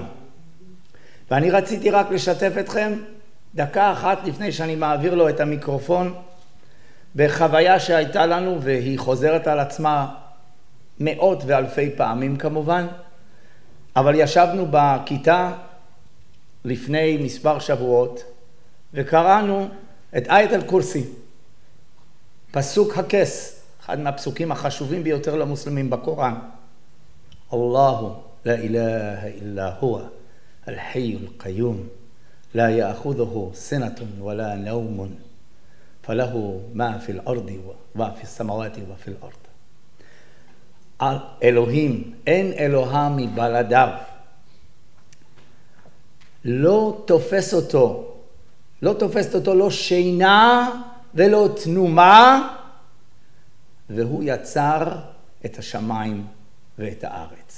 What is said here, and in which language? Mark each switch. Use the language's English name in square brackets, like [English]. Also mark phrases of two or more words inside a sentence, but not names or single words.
[Hebrew] ואני רציתי רק לשתף אתכם דקה אחת לפני שאני מעביר לו את המיקרופון בחוויה שהייתה לנו, והיא חוזרת על עצמה מאות ואלפי פעמים כמובן, אבל ישבנו בכיתה לפני מספר שבועות וקראנו את [Arabic] آية الكرسي, [Hebrew] פסוק הכס, אחד מהפסוקים החשובים ביותר למוסלמים בקוראן. [Arabic] אללהו لا إله إلا هو الحي القيوم لا يأخذه سنة ولا نوم فله ما في الأرض وفي السماوات وفي الأرض. [Hebrew] אלוהים, אין אלוהה מבלעדיו. לא תופסת אותו לא שינה ולא תנומה, והוא יצר את השמיים ואת הארץ.